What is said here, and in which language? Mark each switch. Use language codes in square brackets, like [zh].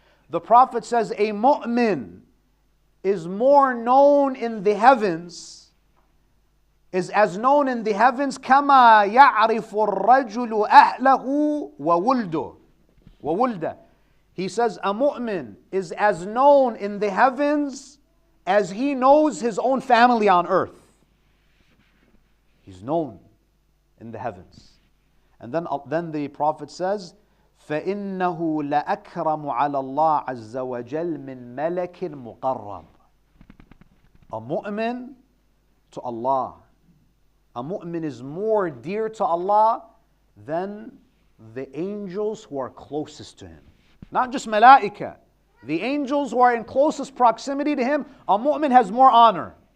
[en] The Prophet says a mu'min is more known in the heavens, is as known in the heavens, [ar] كَمَا يَعْرِفُ الرَّجُلُ أَهْلَهُ وَوُلْدَهُ. [en] He says a mu'min is as known in the heavens as he knows his own family on earth. He's known in the heavens. And then the Prophet says, [ar] فَإِنَّهُ لَأَكْرَمُ عَلَى اللَّهِ عَزَّ وَجَلْ مِنْ مَلَكٍ مُقَرَّبٍ. [en] A mu'min to Allah. A mu'min is more dear to Allah than the angels who are closest to Him. Not just malaika. The angels who are in closest proximity to him, a mu'min has more honor.